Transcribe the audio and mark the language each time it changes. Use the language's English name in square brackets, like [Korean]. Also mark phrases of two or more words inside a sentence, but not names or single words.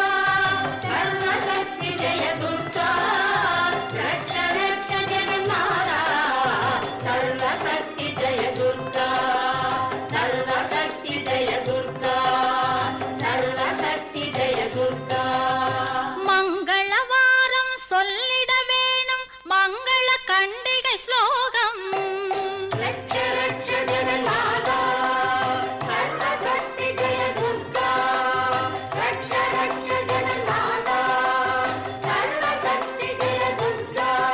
[Sanskrit] सर्वशक्ति जय दुर्गा, रक्ष रक्ष जगन्माता सर्वशक्ति जय दुर्गा, सर्वशक्ति जय दुर्गा, सर्वशक्ति जय दुर्गा. [Tamil] மங்களவாரம் சொல்லிட வேணும் மங்கள கண்டிகை ஸ்லோகம். [Sanskrit] रक्ष रक्ष जगन्माता सर्वशक्ति जय दुर्गा, रक्ष रक्ष जगन्माता सर्वशक्ति जय दुर्गा.